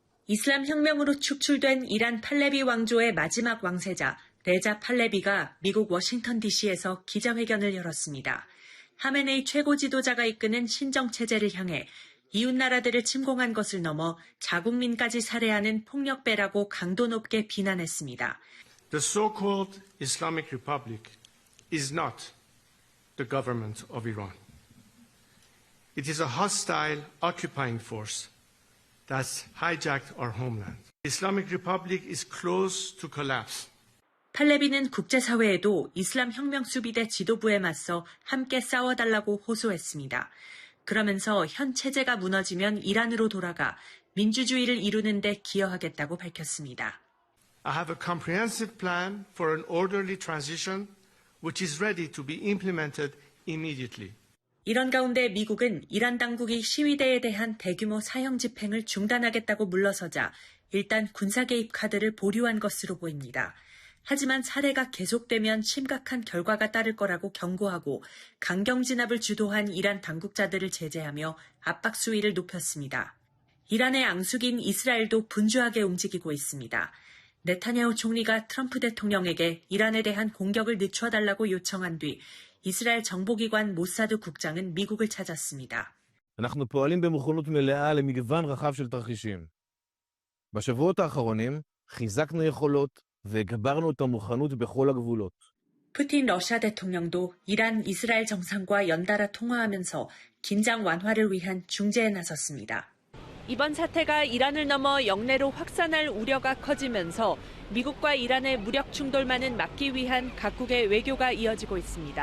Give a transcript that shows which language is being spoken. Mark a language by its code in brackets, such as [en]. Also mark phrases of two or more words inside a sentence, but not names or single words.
[ko] 이슬람 혁명으로 축출된 이란 팔레비 왕조의 마지막 왕세자 레자 팔레비가 미국 워싱턴 DC에서 기자회견을 열었습니다. 하메네이 최고 지도자가 이끄는 신정체제를 향해 이웃 나라들을 침공한 것을 넘어 자국민까지 살해하는 폭력배라고 강도 높게 비난했습니다. [en] The so-called Islamic Republic is not the government of Iran. It is a hostile occupying force that's hijacked our homeland. The Islamic Republic is close to collapse. [ko] 팔레비는 국제사회에도 이슬람 혁명 수비대 지도부에 맞서 함께 싸워달라고 호소했습니다. 그러면서 현 체제가 무너지면 이란으로 돌아가 민주주의를 이루는 데 기여하겠다고 밝혔습니다. [en] I have a comprehensive plan for an orderly transition which is ready to be implemented immediately. [ko] 이런 가운데 미국은 이란 당국이 시위대에 대한 대규모 사형 집행을 중단하겠다고 물러서자 일단 군사 개입 카드를 보류한 것으로 보입니다. 하지만 살해가 계속되면 심각한 결과가 따를 거라고 경고하고 강경 진압을 주도한 이란 당국자들을 제재하며 압박 수위를 높였습니다. 이란의 앙숙인 이스라엘도 분주하게 움직이고 있습니다. 네타냐후 총리가 트럼프 대통령에게 이란에 대한 공격을 늦춰달라고 요청한 뒤 이스라엘 정보기관 모사드 국장은 미국을 찾았습니다. [he] אנחנו פועלים במוכנות מלאה למגוון רחב של תרחישים. בשבועות האחרונים חיזקנו יכולות והגברנו את המוכנות בכל הגבולות. [ko] 푸틴 러시아 대통령도 이란, 이스라엘 정상과 연달아 통화하면서 긴장 완화를 위한 중재에 나섰습니다. 이번 사태가 이란을 넘어 영내로 확산할 우려가 커지면서 미국과 이란의 무력 충돌만은 막기 위한 각국의 외교가 이어지고 있습니다.